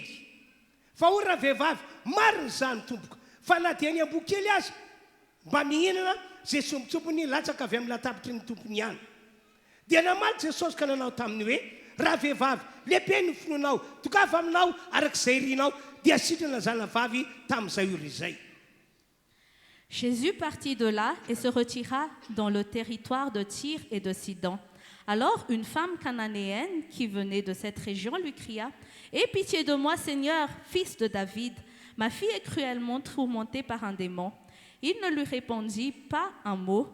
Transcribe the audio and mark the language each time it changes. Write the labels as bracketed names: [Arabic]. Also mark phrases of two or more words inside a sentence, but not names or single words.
[Malagasy] Fa hoy raha vehivavy mariny zany tompoko fa na dia ny amboa-kely azy mba mihinana zay sombitsompony latsaka avy amin'ny latapitry ny tompony ihany. Dia namaly Jesosy ka nanao taminy hoe raha vehivavy lehibe ny finoanao tokava aminao arak'izay rinao dia sitrana zalavavy tamin'izay ora izay. [French] Jésus partit de là et se retira dans le territoire de Tyr et de Sidon. Alors une femme cananéenne qui venait de cette région lui cria « Aie pitié de moi, Seigneur, fils de David. Ma fille est cruellement tourmentée par un démon. » Il ne lui répondit pas un mot.